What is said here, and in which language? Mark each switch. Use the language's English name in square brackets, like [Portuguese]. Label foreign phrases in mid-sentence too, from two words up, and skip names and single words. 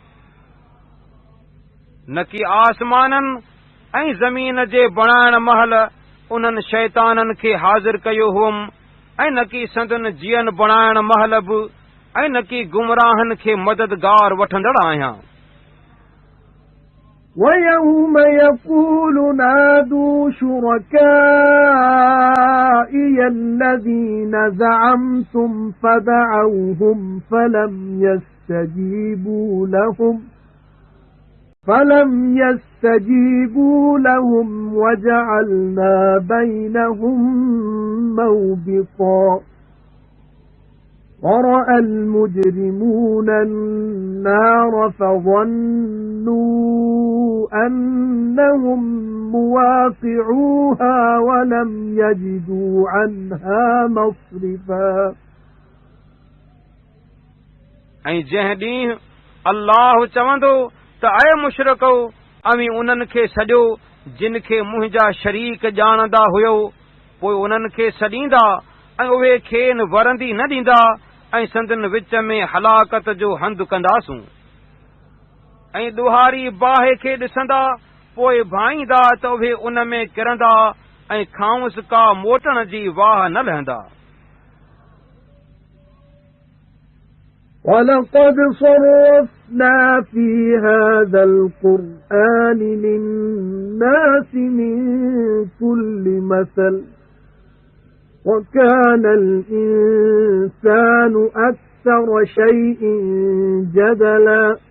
[Sindhi] न कि आसमाननि ऐं ज़मीन जे बणाइण महिल उन्हनि शैताननि खे हाज़िर कयो हुअमि, ऐं न कि संदन जीअन बणाइण महिल बि, ऐं न कि गुमराहनि खे मददगार वठंदड़ आहियां। [Arabic] وَيَوْمَ يَقُولُ نَادُوا شُرَكَائِيَ الَّذِينَ زَعَمْتُمْ فَدَعَوْهُمْ فَلَمْ يَسْتَجِيبُوا لَهُمْ وَجَعَلْنَا بَيْنَهُمْ مَوْبِقًا وَرَأَى الْمُجْرِمُونَ النَّارَ فَظَنُّوا أَنَّهُمْ مُوَاقِعُوهَا وَلَمْ يَجِدُوا عَنْهَا مَصْرِفًا [Sindhi] ऐं जंहिं ॾींहुं अल्लाह चवंदो त अय मुशरिको, अवी उन्हनि खे सॼो जिन खे मुंहिंजा शरीक ॼाणंदा हुयो। पोइ उन्हनि खे सॾींदा ऐं उहे खेनि वरंदी न ॾींदा ऐं संदन विच में हलाकत जो हंधु कंदासूं। ऐं ॾुहारी बाहि खे ॾिसंदा, पोइ भाईंदा त उहे उन में किरंदा ऐं खांउस का मोटण जी वाह न लहंदा। [Arabic] وَلَقَدْ صَرَّفْنَا فِي هَذَا الْقُرْآنِ لِلنَّاسِ مِنْ كُلِّ مَثَلٍ وَكَانَ الْإِنسَانُ أَكْثَرَ شَيْءٍ جَدَلًا